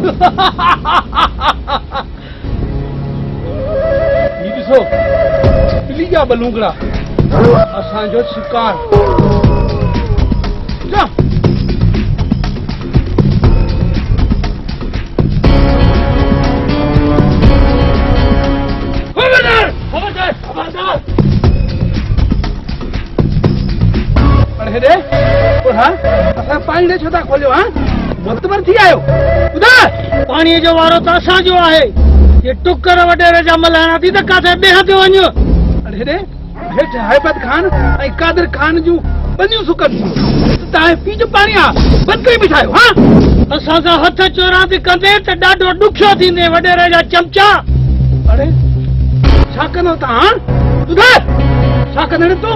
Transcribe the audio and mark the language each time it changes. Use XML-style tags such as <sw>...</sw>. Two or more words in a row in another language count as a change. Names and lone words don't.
<sd>ही ॾिसो ॿिली जा बलूंगड़ा असांजो शिकार जा खबरदार खबरदार अरे रे हाँ असां पाणी ने छो था खोलियो हाँ मुतबर थी आयो ॿुधाए पाणीअ जो वारो त असांजो आहे ये टुकर वडेरे जा मल्हाइणा थी त काथे ॿिए ते वञो अरे रे हेठि हैबत खान ऐं कादिर खान जूं बनियूं सुकनि तव्हां पी जो पाणी आहे बंदि करे बिठायो हाँ असां सां हथ चोरांदी कंदे त ॾाढो ॾुखियो थींदे वडेरे जा चमचा अरे छा कंदो तव्हां ॿुधाए छा कंदे तूं</sd>